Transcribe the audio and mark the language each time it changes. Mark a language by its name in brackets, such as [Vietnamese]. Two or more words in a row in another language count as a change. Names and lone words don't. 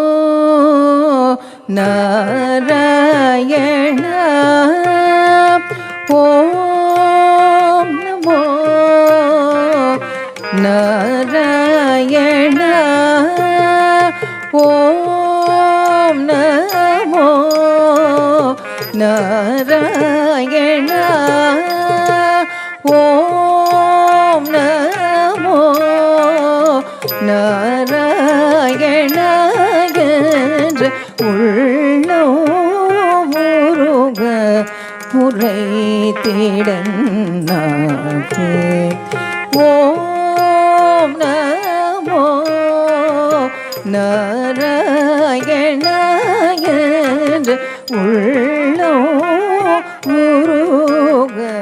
[Sanskrit] नारायण ओम् नमो नारायण ओम् नमो नारायण ओम् नमो नारायण என்று [Tamil] உள்ளம் உருக உரைத்திடன்னாகே [Sanskrit] ओम् नमो नारायण [Tamil] என்று உள்ளம் உருக